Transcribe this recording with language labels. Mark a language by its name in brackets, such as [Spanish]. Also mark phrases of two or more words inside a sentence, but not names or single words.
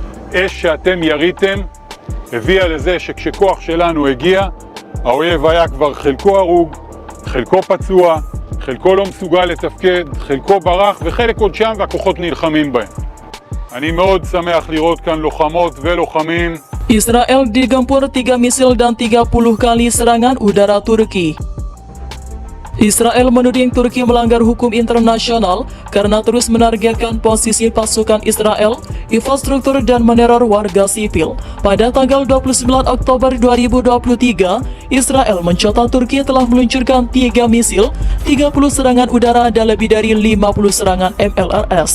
[Hebrew] האש שאתם יריתם הביאה לזה שכשכוח שלנו הגיע, האויב היה כבר חלקו הרוג, חלקו פצוע, חלקו לא מסוגל לתפקד, חלקו ברח וחלק עוד שם והכוחות נלחמים בהם. אני מאוד שמח לראות כאן לוחמות ולוחמים. [Indonesian] Israel digempur 3 misil dan 30 kali serangan udara Turki. Israel menuding Turki melanggar hukum internasional karena terus menargetkan posisi pasukan Israel, infrastruktur dan meneror warga sipil. Pada tanggal 29 Oktober 2023, Israel mencatat Turki telah meluncurkan 3 misil, 30 serangan udara dan lebih dari 50 serangan MLRS.